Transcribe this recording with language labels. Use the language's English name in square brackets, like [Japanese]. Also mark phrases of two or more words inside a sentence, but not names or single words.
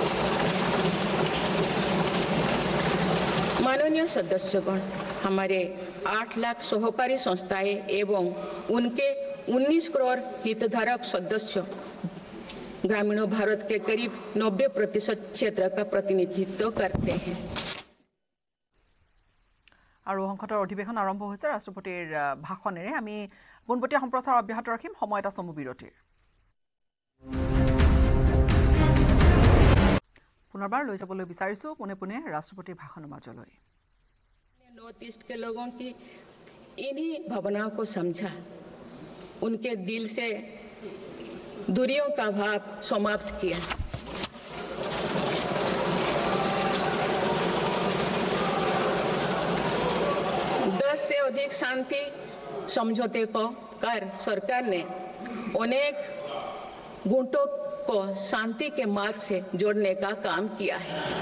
[Hindi] माननीय सदस्यगण, हमारे 8 लाख सहकारी संस्थाएं एवं उनके 19 करोड़ हितधारक सदस्य ग्रामीण भारत के करीब 90% क्षेत्र का प्रतिनिधित्व करते हैं। [Assamese] আৰু সংসদৰ অধিৱেশন আৰম্ভ হৈছে। ৰাষ্ট্ৰপতিৰ ভাষণেৰে আমি পোনপটীয়া সম্প্ৰচাৰ অব্যাহত ৰাখিম। সময় এটা চমু বিৰতিৰ। পুনৰবাৰ লৈ যাবলৈ বিচাৰিছো পোনে পোনে ৰাষ্ট্ৰপতিৰ ভাষণৰ মাজলৈ। [Hindi] नॉर्थ ईस्ट के लोगों की इन्हीं भावनाओं को समझा, उनके दिल से दूरियों का भाव समाप्त किया। से अधिक शांति समझौते को कर सरकार ने अनेक गुटों को शांति के मार्ग से जोड़ने का काम किया है।